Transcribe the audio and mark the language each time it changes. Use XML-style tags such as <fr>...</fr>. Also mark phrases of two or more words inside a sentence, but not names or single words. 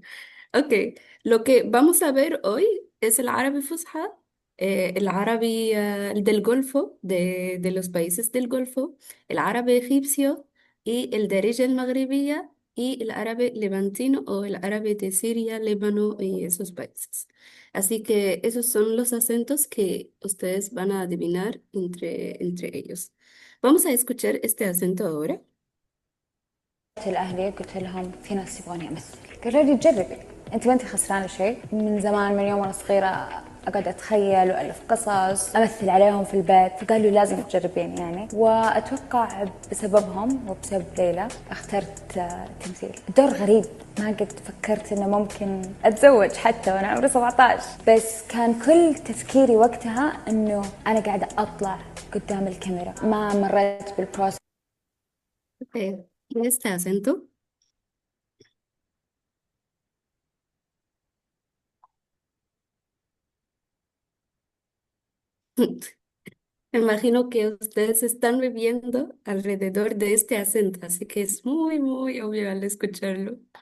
<es>Ok, lo que vamos a ver hoy es el árabe fusha, el árabe del Golfo, de los países del Golfo, el árabe egipcio y el</es> <ar>دارجة المغربية</ar> <es>y el árabe levantino o el árabe de Siria, Líbano y esos países. Así que esos son los acentos que ustedes van a adivinar entre ellos. Vamos a escuchar este acento ahora.</es> <ar>الأهلي قلت لهم في ناس يبغوني أمثل قالوا لي جربي أنت ما أنت خسرانة شيء من زمان من يوم وأنا صغيرة أقعد أتخيل وألف قصص أمثل عليهم في البيت، فقالوا لازم تجربين يعني. وأتوقع بسببهم وبسبب ليلى اخترت تمثيل. الدور غريب، ما قد فكرت إنه ممكن أتزوج حتى وأنا عمري 17، بس كان كل تفكيري وقتها إنه أنا قاعدة أطلع قدام الكاميرا، ما مريت بالبروسس.</ar> <es>Ok. ¿Y este acento? Me imagino que ustedes están viviendo alrededor de este acento, así que es muy, muy obvio al escucharlo.</es>